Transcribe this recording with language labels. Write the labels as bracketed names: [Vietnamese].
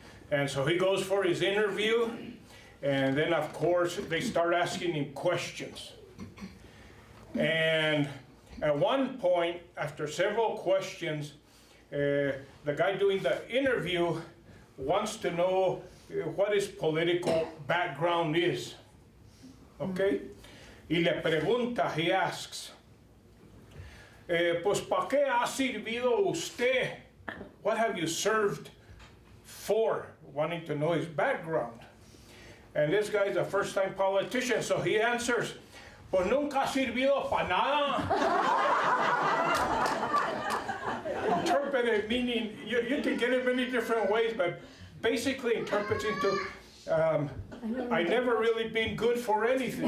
[English] And so he goes for his interview, and then of course they start asking him questions. And at one point, after several questions, the guy doing the interview wants to know what his political background is. Okay? [Spanish] Y le pregunta, [English] he asks, [Spanish] pues ¿para qué ha servido usted? [English] What have you served for? Wanting to know his background. And this guy's a first-time politician, so he answers, [Spanish] pues nunca ha servido para nada. [English] Interpreted meaning, you can get it many different ways, but basically interprets into, I never really been good for anything.